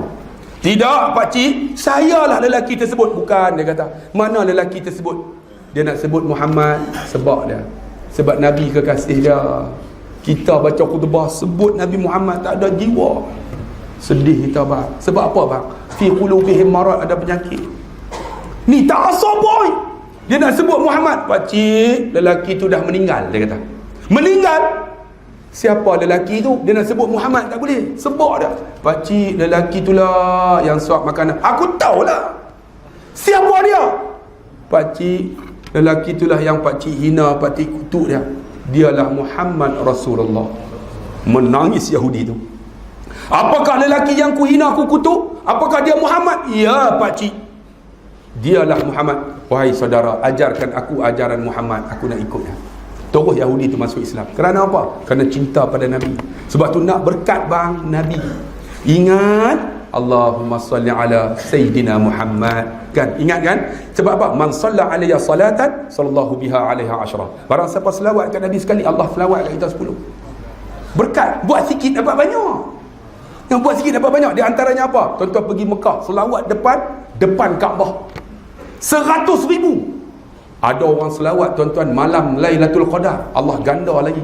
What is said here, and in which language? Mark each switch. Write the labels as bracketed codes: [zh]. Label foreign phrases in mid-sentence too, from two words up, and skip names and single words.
[ms] Tidak pakcik, sayalah lelaki tersebut. Bukan, dia kata. Mana lelaki tersebut? Dia nak sebut Muhammad. Sebab dia, sebab Nabi kekasih dia. Kita baca khutbah sebut Nabi Muhammad, tak ada jiwa. Sedih kita bang. Sebab apa bang? [ar] في قلوبهم مرض, [ms] ada penyakit. Ni tak rasa boy. Dia nak sebut Muhammad. Pakcik, lelaki tu dah meninggal. Dia kata meninggal. Siapa lelaki tu? Dia nak sebut Muhammad, tak boleh. Sebab dia, pakcik, lelaki tu lah yang suap makanan. Aku tahulah. Siapa dia? Pakcik, lelaki tu lah yang pakcik hina, pakcik kutuk dia. Dialah Muhammad Rasulullah. Menangis Yahudi tu. Apakah lelaki yang ku hina, ku kutuk? Apakah dia Muhammad? Ya pakcik, dialah Muhammad. Wahai saudara, ajarkan aku ajaran Muhammad, aku nak ikutnya. Terus Yahudi tu masuk Islam. Kerana apa? Kerana cinta pada Nabi. Sebab tu nak berkat bang Nabi. Ingat, [ar] اللهم صل على سيدنا محمد. [ms] Kan? Ingat kan? Sebab apa? [ar] من صلى علي صلاة صلى الله بها عليها عشرا. [ms] Barang siapa selawat kat Nabi sekali, Allah selawat kat kita 10. Berkat. Buat sikit dapat banyak. Yang buat sikit dapat banyak. Di antaranya apa? Tuan-tuan pergi Mekah, selawat depan Kaabah. 100,000. Ada orang selawat tuan-tuan malam Lailatul Qadar, Allah ganda lagi.